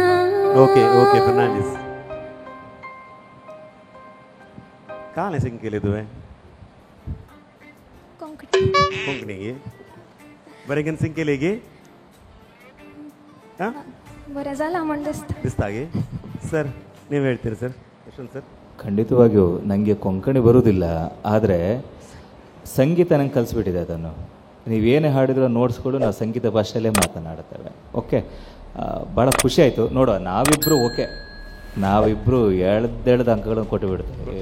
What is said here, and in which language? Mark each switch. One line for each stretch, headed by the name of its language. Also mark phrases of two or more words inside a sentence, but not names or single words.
English: okay okay
Konkani: फर्नांडिस, काल सिंग केले तुवें? कोंकणी गे बरें घेवन सिंग केले गे? हां, बरें जाला म्हण दिसता गे.
Kannada: ಸರ್ ನೀವು ಹೇಳ್ತೀರಿ ಸರ್? ಯಶವಂತ್ ಸರ್? ಖಂಡಿತವಾಗಿಯೂ ನನಗೆ ಕೊಂಕಣಿ ಬರುವುದಿಲ್ಲ, ಆದರೆ ಸಂಗೀತ ನಂಗೆ ಕಲಿಸ್ಬಿಟ್ಟಿದೆ ಅದನ್ನು. ನೀವೇನೇ ಹಾಡಿದ್ರೂ ನೋಟ್ಸ್ಗಳು ನಾವು ಸಂಗೀತ ಭಾಷೆಯಲ್ಲೇ ಮಾತನಾಡುತ್ತೇವೆ. ಓಕೆ, ಭಾಳ ಖುಷಿ ಆಯಿತು. ನೋಡುವ, ನಾವಿಬ್ಬರು ಓಕೆ, ನಾವಿಬ್ಬರು ಎಳ್ದೆಳ್ದ ಅಂಕಗಳನ್ನು ಕೊಟ್ಟು ಬಿಡ್ತೇವೆ.